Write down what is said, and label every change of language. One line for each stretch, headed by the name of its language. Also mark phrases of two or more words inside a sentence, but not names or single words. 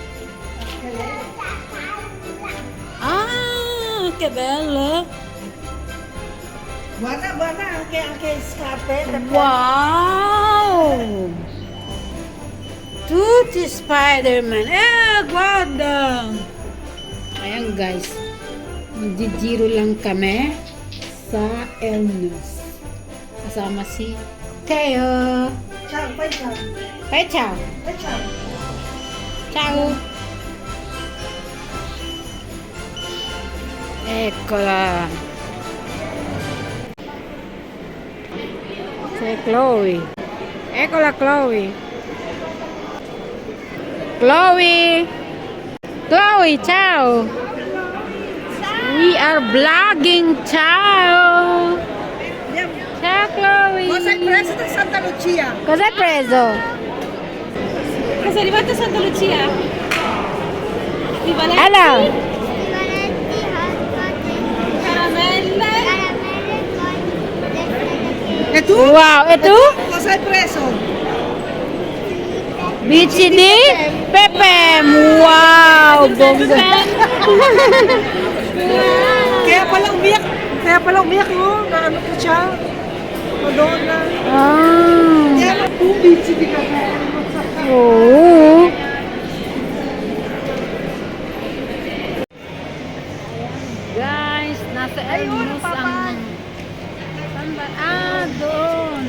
Italian: Ah, che bello! Guarda, guarda anche scarpe. Pepe. Wow! Tutti Spider-Man! Guarda!
Filipino: Ayan guys, magdidiro lang kami sa Elnos. Kasama si Teo.
Italian: Ciao, fai ciao. Bye, ciao! Fai ciao. Ciao! Eccola! C'è Chloe. Eccola Chloe. Chloe. Chloe, ciao.
English: We are vlogging.
Italian: Ciao. Andiamo. Ciao Chloe. Cosa hai preso da Santa Lucia? Cosa hai preso? Cosa è arrivato a Santa Lucia? Hello. Caramelle. E tu? Wow, e tu? Cosa hai preso? Bici di Pepe.
Filipino: Wow, bongga. Kaya pala umiyak mo, na ano ko siya. Madonna. Ah.
Italian: Kaya bici di Pepe.
Filipino: Oo. Guys, nasa Elmos ang... Saan ba? Ah, doon.